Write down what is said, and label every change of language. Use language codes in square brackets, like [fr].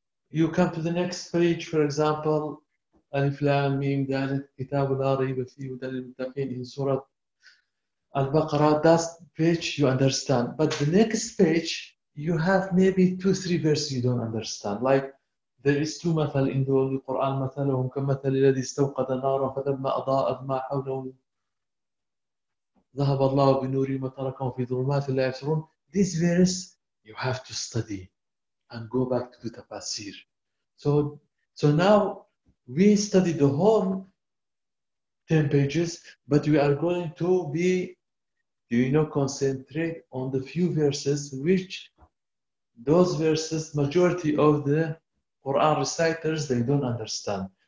[en] You come to the next page, for example, [ar] Alif Lam Mim Dalet Kitab La Rayba Fihi Wa Dalil Muttaqin [en] in Surah Al-Baqarah, that page you understand. But the next page, you have maybe 2-3 verses you don't understand. Like, there is 2 [ar] مثل in the Holy Quran, مثلهم كمثل الذي استوقد نارا فلما أضاءت ما حوله ذهب الله بنوره وتركهم في ظلمات لا يبصرون. [en] This verse, you have to study and go back to the tafsir. So now we study the whole 10 pages, but we are going to be, you know, concentrate on the few verses which those verses, majority of the Quran reciters, they don't understand.